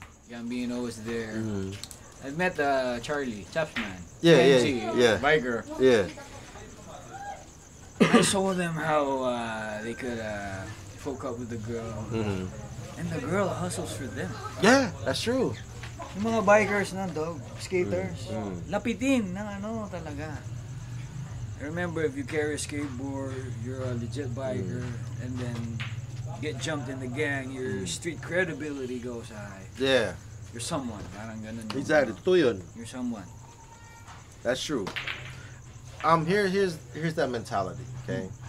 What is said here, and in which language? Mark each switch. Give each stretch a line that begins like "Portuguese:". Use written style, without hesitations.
English: Gambino was there. I met Charlie, Chapsman, Yeah. biker. Yeah. I saw them how they could hook up with the girl, and the girl hustles for them. Yeah, that's true.
Filipino: Yung mga bikers na dog, skaters, lapitin ng ano talaga.
English: I remember if you carry a skateboard, you're a legit biker, and then get jumped in the gang, your street credibility goes high. Yeah. You're someone,
Filipino: parang ganun. Exactly. Totoo yun.
English: You're someone. That's true. Here's that mentality, okay?